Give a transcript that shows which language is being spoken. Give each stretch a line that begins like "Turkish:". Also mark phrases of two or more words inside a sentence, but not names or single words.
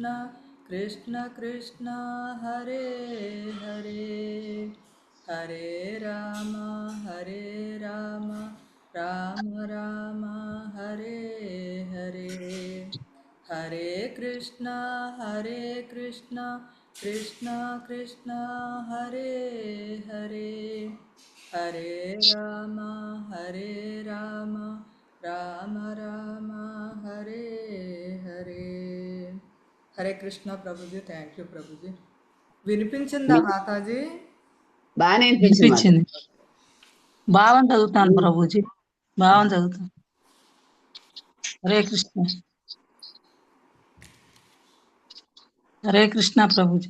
Sanskrit: కృష్ణ హరే హరే హరే రామ రామ రామ హరే హరే హరే కృష్ణ కృష్ణ కృష్ణ హరే హరే హరే రామ రామ రామ హరే హరే. హరే కృష్ణ
Telugu: ప్రభుజీ.
English: thank you
Telugu: ప్రభుజీ. వినిపించిందా మాతాజీ? బాగానే వినిపించింది. భావం చదువుతాను ప్రభుజీ, భావం చదువుతాను.
Sanskrit: హరే కృష్ణ. హరే కృష్ణ
Telugu: ప్రభుజీ.